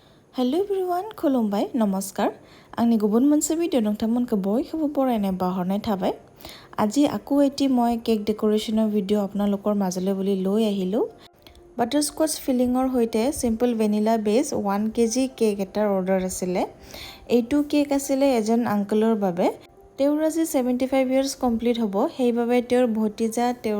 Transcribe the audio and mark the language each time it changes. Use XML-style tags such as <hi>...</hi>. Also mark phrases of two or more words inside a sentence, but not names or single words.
<en>hello everyone</en> <brx>खुलुमबाय नमस्कार आंनि गुबुन मोनसे भिडिअ नोंथांमोनखौ बयखौबो बरायनाय बावहरनाय थाबाय</brx> <as>আজি আকৌ এটি মই</as> <en>cake decoration</en> <as>ভিডিঅ আপোনালোকৰ মাজলৈ বুলি লৈ আহিলো</as> <en>butterscotch filling</en> <as>হৈতে</as> <en>simple vanilla base</en> <as>1 কেজি কেক এটাৰ অৰ্ডাৰ আছিল এইটো কেক আছিল এজন আঙ্কলৰ বাবে তেওঁৰ আজি 75</as> <en>years complete</en> <as>হ'ব সেইবাবে তেওঁৰ ভতিজা তেওঁৰ</as>